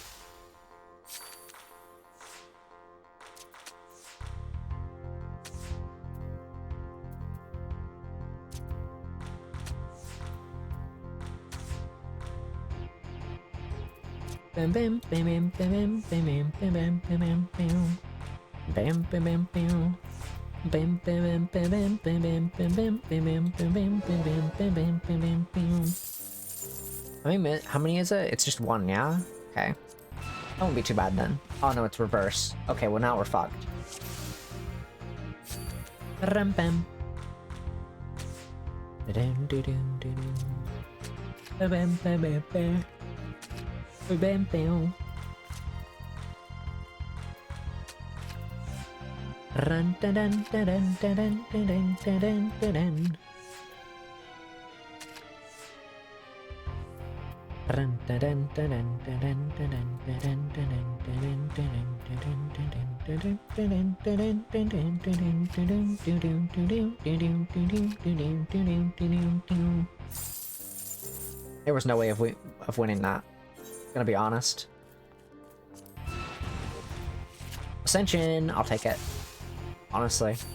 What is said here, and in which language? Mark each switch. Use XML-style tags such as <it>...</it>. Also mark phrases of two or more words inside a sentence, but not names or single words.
<en>Bam bam bam bam bam bam bam bam bam bam bam bam bam bam. Bam bam bam bam bam bam bam bam bam bam bam bam bam bam bam bam. How many is it? It's just one, yeah? Okay. That won't be too bad then. Oh no, it's reverse. Okay, well now we're fucked. Ram bam. Bam bam bam bam. Bam bam. Run da dun da dun da dun da dun da dun da dun. Run da dun da dun da dun da dun da dun da dun da dun da dun da dun da dun da dun da dun da dun da dun da dun da dun. There was no way of winning that. Gonna be honest. Ascension, I'll take it. Honestly.</en>